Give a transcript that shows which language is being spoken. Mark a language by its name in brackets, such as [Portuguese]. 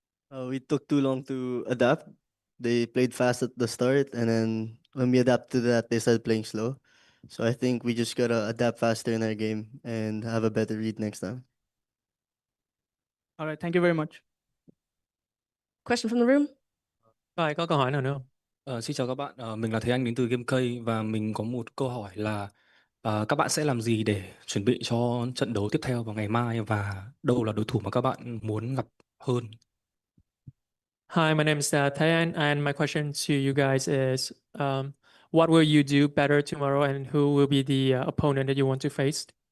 [English] We took too long to adapt. They played fast at the start, and then when we adapt to that, they started playing slow. So I think we just gotta adapt faster in our game and have a better read next time. All right, thank you very much. Question from the room. [Vietnamese] Có ai có câu hỏi nào nữa không? Xin chào các bạn, mình là Thế Anh đến từ GameK và mình có một câu hỏi là các bạn sẽ làm gì để chuẩn bị cho trận đấu tiếp theo vào ngày mai và đâu là đối thủ mà các bạn muốn gặp hơn? [English] Hi, my name is Tayan, and my question to you guys is, what will you do better tomorrow, and who will be the opponent that you want to face?